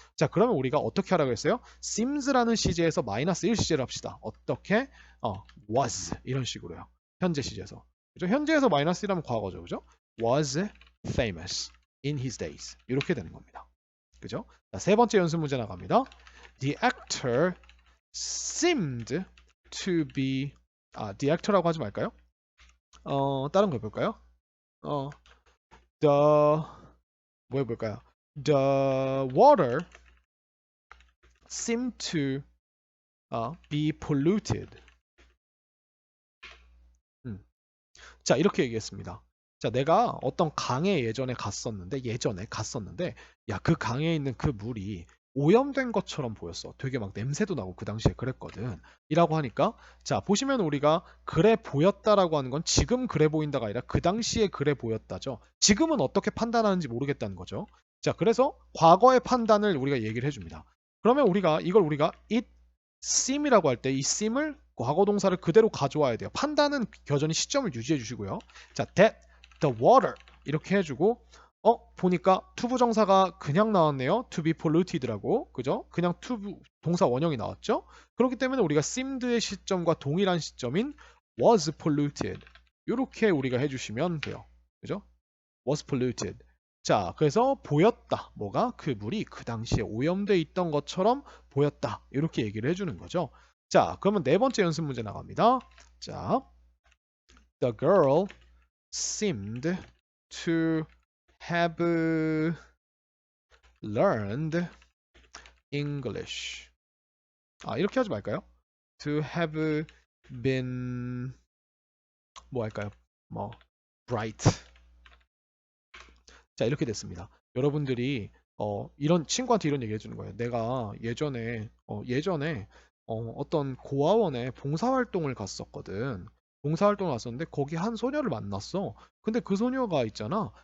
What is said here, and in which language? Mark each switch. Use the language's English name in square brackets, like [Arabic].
[Korean] 자, 그러면 우리가 어떻게 하라고 했어요? seems라는 시제에서 마이너스 1 시제를 합시다. 어떻게? was 이런 식으로요. 현재 시제에서. 그죠? 현재에서 마이너스 1하면 과거죠, 그죠? [English] was famous in his days. [Korean] 이렇게 되는 겁니다. 그죠? 자, 세 번째 연습 문제 나갑니다. [English] The actor seemed to be the actor라고 [Korean] 하지 말까요? 다른 거 해볼까요? 뭐 해볼까요? [English] The water seemed to be polluted. [Korean] 자, 이렇게 얘기했습니다. 자, 내가 어떤 강에 예전에 갔었는데, 야, 그 강에 있는 그 물이 오염된 것처럼 보였어. 되게 막 냄새도 나고 그 당시에 그랬거든. 이라고 하니까, 자, 보시면 우리가 그래 보였다라고 하는 건 지금 그래 보인다가 아니라 그 당시에 그래 보였다죠. 지금은 어떻게 판단하는지 모르겠다는 거죠. 자, 그래서 과거의 판단을 우리가 얘기를 해줍니다. 그러면 우리가 it seem이라고 할 때 이 seem을 과거 동사를 그대로 가져와야 돼요. 판단은 여전히 시점을 유지해 주시고요. 자, that the water 이렇게 해주고 보니까 투부정사가 그냥 나왔네요. [English] to be polluted라고 [Korean] 그죠? 그냥 투부 동사 원형이 나왔죠. 그렇기 때문에 우리가 seemed의 시점과 동일한 시점인 was polluted 이렇게 우리가 해주시면 돼요. 그죠? was polluted. 자, 그래서 보였다. 뭐가? 그 물이 그 당시에 오염돼 있던 것처럼 보였다. 이렇게 얘기를 해주는 거죠. 자, 그러면 네 번째 연습 문제 나갑니다. [English] 자, the girl seemed to have learned English. [Korean] 이렇게 하지 말까요? [English] To have been [Korean] 뭐 할까요? 뭐 [English] bright. [Korean] 자, 이렇게 됐습니다. 여러분들이 이런 친구한테 이런 얘기 해주는 거예요. 내가 예전에 어떤 고아원에 봉사활동을 갔었거든. 봉사활동을 갔었는데 거기 한 소녀를 만났어. 근데 그 소녀가 있잖아.